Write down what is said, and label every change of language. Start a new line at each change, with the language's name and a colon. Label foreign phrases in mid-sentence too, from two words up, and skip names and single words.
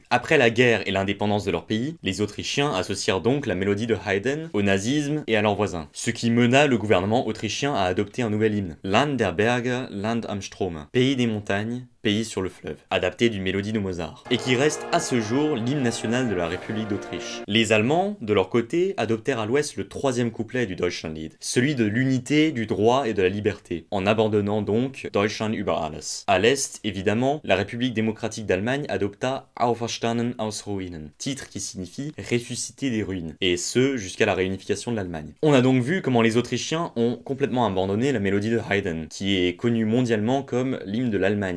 French: Après la guerre et l'indépendance de leur pays, les Autrichiens associèrent donc la mélodie de Haydn au nazisme et à leurs voisins, ce qui mena le gouvernement autrichien à adopter un nouvel hymne, Land der Berge, Land am Strome, pays des montagnes, pays sur le fleuve, adapté d'une mélodie de Mozart, et qui reste à ce jour l'hymne national de la République d'Autriche. Les Allemands, de leur côté, adoptèrent à l'ouest le 3e couplet du Deutschlandlied, celui de l'unité, du droit et de la liberté, en abandonnant donc Deutschland über alles. À l'est, évidemment, la République démocratique d'Allemagne adopta Auferstanden aus Ruinen, titre qui signifie ressusciter des ruines, et ce jusqu'à la réunification de l'Allemagne. On a donc vu comment les Autrichiens ont complètement abandonné la mélodie de Haydn, qui est connue mondialement comme l'hymne de l'Allemagne.